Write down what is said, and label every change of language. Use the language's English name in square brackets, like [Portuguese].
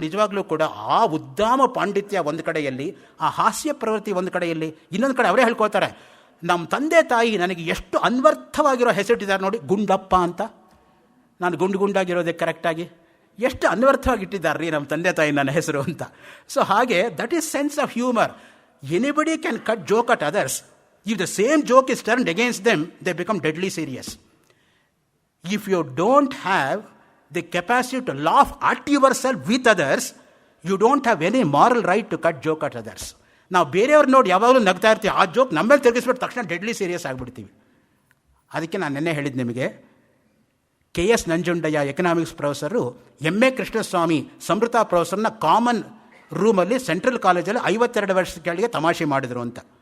[Kannada] ನಿಜವಾಗ್ಲೂ ಕೂಡ ಆ ಉದ್ದಾಮ ಪಾಂಡಿತ್ಯ ಒಂದು ಕಡೆಯಲ್ಲಿ, ಆ ಹಾಸ್ಯ ಪ್ರವೃತ್ತಿ ಒಂದು ಕಡೆಯಲ್ಲಿ, ಇನ್ನೊಂದು ಕಡೆ ಅವರೇ ಹೇಳ್ಕೊಳ್ತಾರೆ, ನಮ್ಮ ತಂದೆ ತಾಯಿ ನನಗೆ ಎಷ್ಟು ಅನ್ವರ್ಥವಾಗಿರೋ ಹೆಸರಿಟ್ಟಿದ್ದಾರೆ ನೋಡಿ, ಗುಂಡಪ್ಪ ಅಂತ. ನಾನು ಗುಂಡಾಗಿರೋದೇ ಕರೆಕ್ಟಾಗಿ ಎಷ್ಟು ಅನ್ವರ್ಥವಾಗಿ ಇಟ್ಟಿದ್ದಾರೆ ರೀ ನಮ್ಮ ತಂದೆ ತಾಯಿ ನನ್ನ ಹೆಸರು ಅಂತ. [English] So ಹಾಗೆ that is sense of humour. Anybody can cut joke at others. If the same joke is turned against them, they become deadly serious. If you don't have the capacity to laugh at yourself with others, you don't have any moral right to cut joke at others. [Kannada] ನಾವು ಬೇರೆಯವ್ರು ನೋಡಿ ಯಾವಾಗಲೂ ನಗ್ತಾ ಇರ್ತೀವಿ, ಆ joke ನಮ್ಮೇಲೆ ತಿರುಗಿಸ್ಬಿಟ್ಟು ತಕ್ಷಣ deadly serious ಆಗಿಬಿಡ್ತೀವಿ. ಅದಕ್ಕೆ ನಾನು ನಿನ್ನೆ ಹೇಳಿದ್ದು ನಿಮಗೆ, KS Nanjundaiah economics professor MA Krishnaswamy ಸಮೃತ ಪ್ರೊಫೆಸರ್ನ common ರೂಮಲ್ಲಿ ಸೆಂಟ್ರಲ್ ಕಾಲೇಜಲ್ಲಿ 52 ವರ್ಷದ ಕೆಳಗೆ ತಮಾಷೆ ಮಾಡಿದರು ಅಂತ.